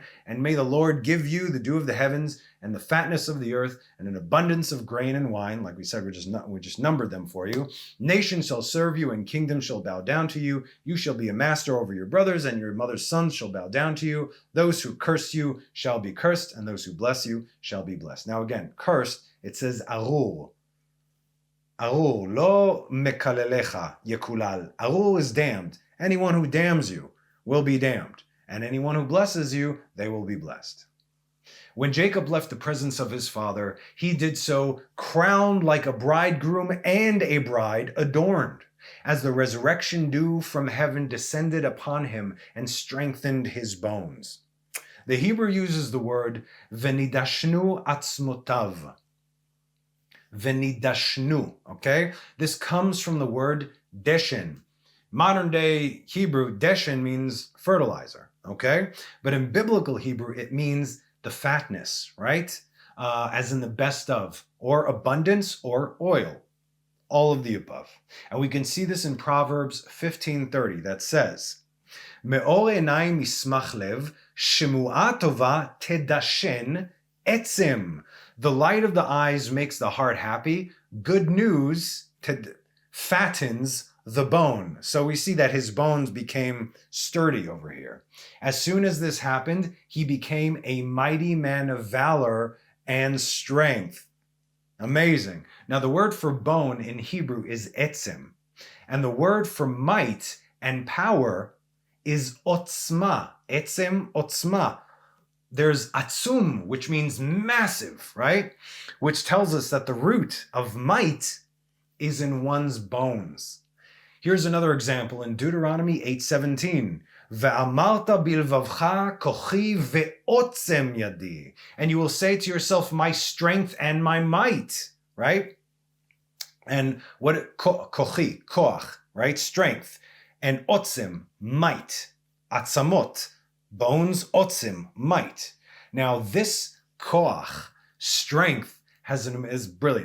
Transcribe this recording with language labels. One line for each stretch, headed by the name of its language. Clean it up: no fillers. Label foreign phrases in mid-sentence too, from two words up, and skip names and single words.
English: And may the Lord give you the dew of the heavens and the fatness of the earth and an abundance of grain and wine. Like we said, we just numbered them for you. Nations shall serve you and kingdoms shall bow down to you. You shall be a master over your brothers, and your mother's sons shall bow down to you. Those who curse you shall be cursed, and those who bless you shall be blessed. Now again, cursed, it says arur.
Hebrew: ארור, לא מקללך יקולל.
English: Arur is damned. Anyone who damns you will be damned, and anyone who blesses you, they will be blessed. When Jacob left the presence of his father, he did so crowned like a bridegroom and a bride adorned, as the resurrection dew from heaven descended upon him and strengthened his bones. The Hebrew uses the word
Hebrew: ונדשנו עצמותיו.
English: Venidashnu, okay? This comes from the word deshen. Modern day Hebrew, deshen means fertilizer, okay? But in biblical Hebrew, it means the fatness, right? As in the best of, or abundance, or oil. All of the above. And we can see this in Proverbs 15:30 that says,
Hebrew: מאור עיני משמח לב, שמועה טובה תדשן עצמים.
English: The light of the eyes makes the heart happy. Good news fattens the bone. So we see that his bones became sturdy over here. As soon as this happened, he became a mighty man of valor and strength. Amazing. Now the word for bone in Hebrew is etzim. And the word for might and power is otzma.
Hebrew: עצמים, עוצמה.
English: There's atzum, which means massive, right? Which tells us that the root of might is in one's bones. Here's another example in Deuteronomy 8:17.
Hebrew: ואמרת בלבבך כחי ועצם ידי.
English: And you will say to yourself, my strength and my might, right? And what
Hebrew: כחי, כוח,
English: right? Strength. And otzem, might. Atzamot, bones, otzim, might. Now this koach, strength, is brilliant.